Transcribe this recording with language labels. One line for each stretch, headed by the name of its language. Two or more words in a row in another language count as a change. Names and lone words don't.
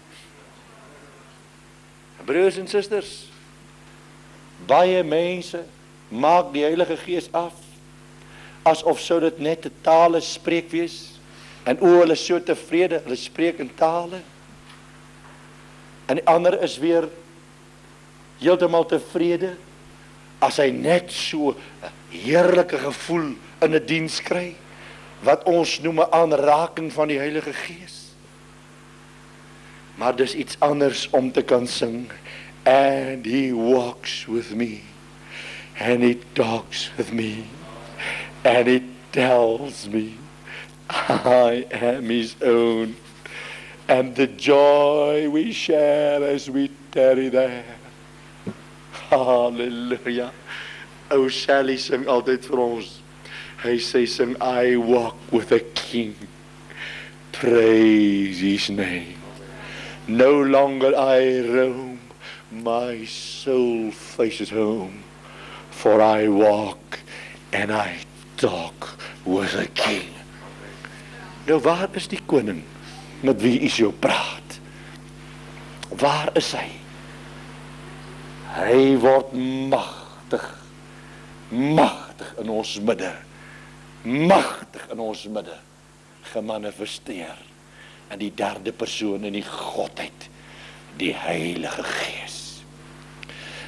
Afrikaans: Broers en susters, baie mense maak die Heilige Gees af, asof sou dit net 'n tale spreek wees, en hulle is so tevrede, hulle spreek in tale, en die ander is weer heeltemal tevrede, as hy net so 'n heerlike gevoel in 'n diens kry, wat ons noem 'n aanraking van die Heilige Gees. Maar dis iets anders om te kan sing,
English: and he walks with me, and he talks with me, and he tells me, I am his own, and the joy we share as we tarry there.
Afrikaans: Halleluja. O Sally sing altyd vir ons. Hy sê sing,
English: I walk with a king. Praise his name. No longer I roam, my soul faces home, for I walk and I talk with a king.
Afrikaans: Nou waar is die koning met wie u so praat? Waar is hy? Hy word magtig, magtig in ons midde, magtig in ons midde gemanifesteer in die derde persoon in die Godheid, die Heilige Gees.